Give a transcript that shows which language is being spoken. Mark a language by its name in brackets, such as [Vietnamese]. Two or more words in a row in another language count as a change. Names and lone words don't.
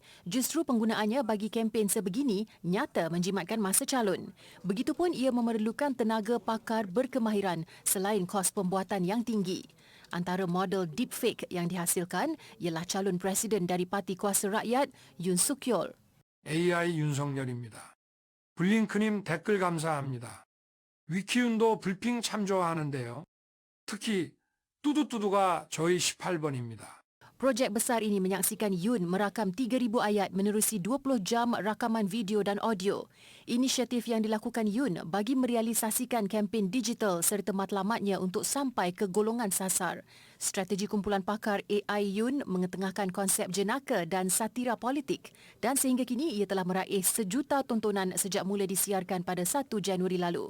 [Malay] Justru penggunaannya bagi kempen sebegini nyata menjimatkan masa calon. Begitupun ia memerlukan tenaga pakar berkemahiran selain kos pembuatan yang tinggi. Antara model deepfake yang dihasilkan ialah calon presiden dari Parti Kuasa Rakyat Yoon Suk Yeol. [Korean] AI 윤석열입니다. 블링크님 댓글 감사합니다. 위키윤도 불핑 참조하는데요. 특히 뚜두뚜두가 저희 18번입니다. [Malay] Projek besar ini menyaksikan Yoon merakam 3,000 ayat menerusi 20 jam rakaman video dan audio. Inisiatif yang dilakukan Yoon bagi merealisasikan kempen digital serta matlamatnya untuk sampai ke golongan sasar. Strategi kumpulan pakar AI Yoon mengetengahkan konsep jenaka dan satira politik dan sehingga kini ia telah meraih 1 juta tontonan sejak mula disiarkan pada 1 Januari lalu.